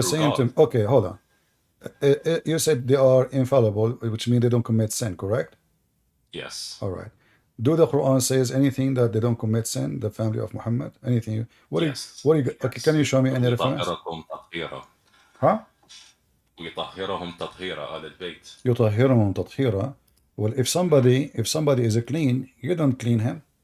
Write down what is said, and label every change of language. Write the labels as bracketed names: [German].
[English] through saying God. to. Okay, hold on. You said they are infallible, which means they don't commit sin. Correct? Yes. All right. Do the Quran says anything that they don't commit sin? The family of Muhammad. Anything? Yes. Okay, can you show me any reference? [Arabic] ويطهركم تطهيرا. [English] Huh? [Arabic] ويطهرهم تطهيرا آل البيت. يطهرهم تطهيرا. [English] Well, if somebody is clean, you don't clean him.